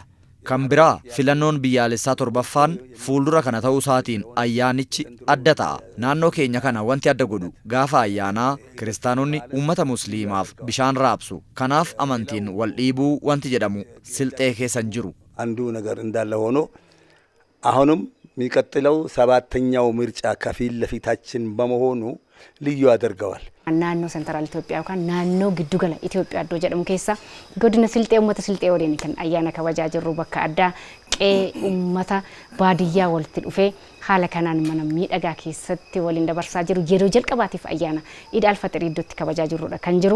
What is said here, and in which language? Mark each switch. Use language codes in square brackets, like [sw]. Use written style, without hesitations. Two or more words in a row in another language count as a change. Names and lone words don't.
[om] Kan biraa filannoon biyyaalessaa 7ffaan fuuldura kana ta'uusaatiin ayyaanichi adda ta'a. Naannoo keenya kana wanti adda godhu gaafa ayyaanaa kiristaanonni uummata musliimaaf bishaan raabsu. Kanaaf amantiin wal dhiibuu wanti jedhamu Silxee keessa hin jiru. [am] አንዱ ነገር እንዳለ ሆኖ አሁንም የሚቀጥለው 7ኛው ምርጫ ከፊት ለፊታችን በመሆኑ ልዩ ያደርገዋል። [om] naannoo sentiraal Itoophiyaa yookaan naannoo giddugala Itoophiyaa iddoo jedhamu keessa godina Silxee uummata Silxee waliin kan ayyaana kabajaa jirru bakka addaa qe'ee uummata baadiyyaa walitti dhufee haala kanaan mana miidhagaa keessatti waliin dabarsaa jiru yeroo jalqabaatiif ayyaana Iid al-Fixir iddootti kabajaa jirrudha kan jiru.